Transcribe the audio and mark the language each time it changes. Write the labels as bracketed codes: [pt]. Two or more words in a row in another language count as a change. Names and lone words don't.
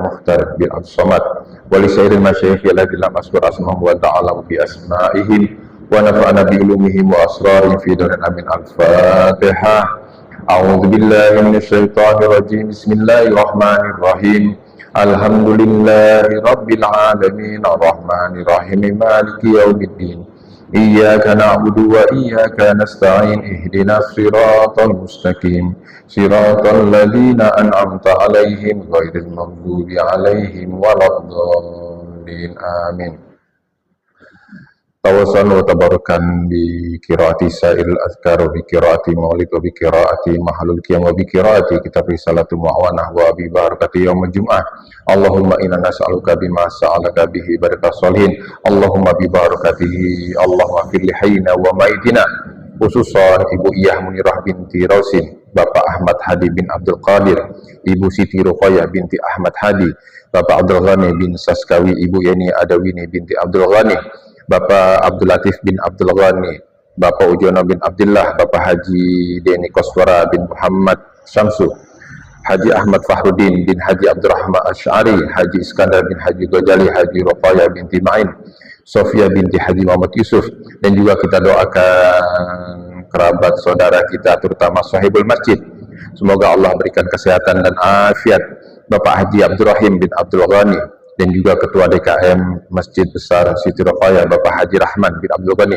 [ar] Mukhtar bin Abdul Somad, ولسائر المشايخ الذين مذكور أسماؤهم وتعالى بأسمائهم ونفعنا بعلومهم وأسرارهم في دارين آمين. Al-Fatihah. أعوذ بالله من الشيطان الرجيم. بسم الله الرحمن الرحيم. الحمد لله رب العالمين الرحمن الرحيم مالك يوم الدين. إياك نعبد وإياك نستعين اهدنا الصراط المستقيم صراط الذين أنعمت عليهم غير المغضوب عليهم ولا الضالين آمين. توسلا وتبركا بقراءة سائل الأذكار وبقراءة مولد وبقراءة محل القيام وبقراءة كتاب رسالة المعاونة وببركة يوم الجمعة. اللهم إنا نسألك بما سألك به بركة الصالحين. اللهم ببركته اللهم اغفر لحينا وميتنا. [id] Khususan Ibu Iyah Munirah binti Rausin, Bapak Ahmad Hadi bin Abdul Qadir, Ibu Siti Ruqayyah binti Ahmad Hadi, Bapak Abdul Ghani bin Saskawi, Ibu Yani Adawini binti Abdul Ghani, Bapak Abdul Latif bin Abdul Ghani, Bapak Ujono bin Abdullah, Bapak Haji Deni Koswara bin Muhammad Syamsu, Haji Ahmad Fahruddin bin Haji Abdurrahman Asy'ari, Haji Iskandar bin Haji Ghazali, Haji Ruqayyah binti Ma'in, Sofia binti Haji Muhammad Yusuf, dan juga kita doakan kerabat saudara kita terutama sahibul masjid. Semoga Allah berikan kesehatan dan afiat. Bapak Haji Abdurrahim bin Abdul Ghani dan juga Ketua DKM Masjid Besar Siti Ruqayyah, Bapak Haji Rahman bin Abdul Ghani.